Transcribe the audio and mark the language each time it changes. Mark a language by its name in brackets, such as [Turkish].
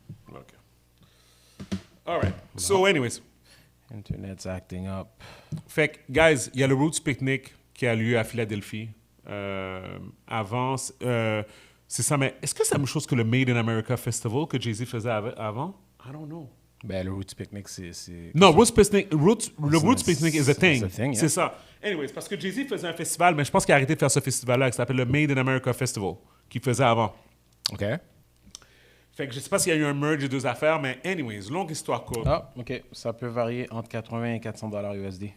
[English] OK. All right. So, anyways. Internet's acting up. [French] Fait que, guys, il y a le Roots Picnic qui a lieu à Philadelphie. Avant, c'est ça, mais est-ce que c'est la même chose que le Made in America Festival que Jay-Z faisait avant? [English] I don't know. [French] Ben, le Roots Picnic, c'est... Non, le [English] Roots Picnic is a thing. It's a thing, yeah. [French] C'est ça. Anyways, parce que Jay-Z faisait un festival, mais je pense qu'il a arrêté de faire ce festival-là, qui s'appelle le Made in America Festival, qu'il faisait avant. [English] OK. [French] Fait que je sais pas s'il y a eu un merge des deux affaires, mais anyways, longue histoire courte. Ah, OK. Ça peut varier entre 80 et 400 $ USD.